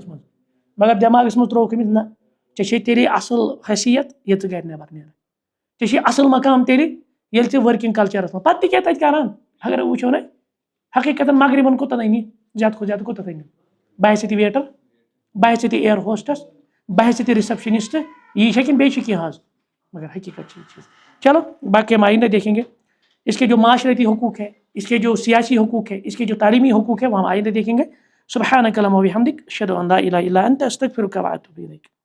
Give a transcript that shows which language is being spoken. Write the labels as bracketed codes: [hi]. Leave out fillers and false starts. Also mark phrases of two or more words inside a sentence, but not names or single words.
[ks] من مگر دماغس من تروک أمس نہ ژےٚ تیٚلے اصل حیثیت یہ ژٕ گرِ نٮ۪بر نیران ژےٚ اصل مقام تیٚلہِ ییٚلہِ ژٕ ورکنگ کلچرس من پتہٕ تہِ کیٛاہ تتہِ کران اگر وٕچھو نا حقیقتاً مغربن کوتاہ أنی زیادٕ کھۄتہٕ زیادٕ کوتاہ أنی بہٕ آسہِ ژےٚ ویٹر بہٕ آسہِ ژےٚ ایئر ہوسٹس بہٕ آسہِ ژےٚ رسپشنسٹ یی چھا کِنہٕ بیٚیہِ چھِ کینٛہہ حظ مگر حقیقت چھِ یہ چیز [ur] چلو باقی ہم آئندہ دیکھیں گے اس کے جو معاشرتی حقوق ہے اس کے جو سیاسی حقوق ہے اس کے جو تعلیمی حقوق ہے وہ ہم آئندہ دیکھیں گے [ar] سبحانک اللہم و بحمدک اشہد ان لا الہ الا انت استغفرک و اتوب الیک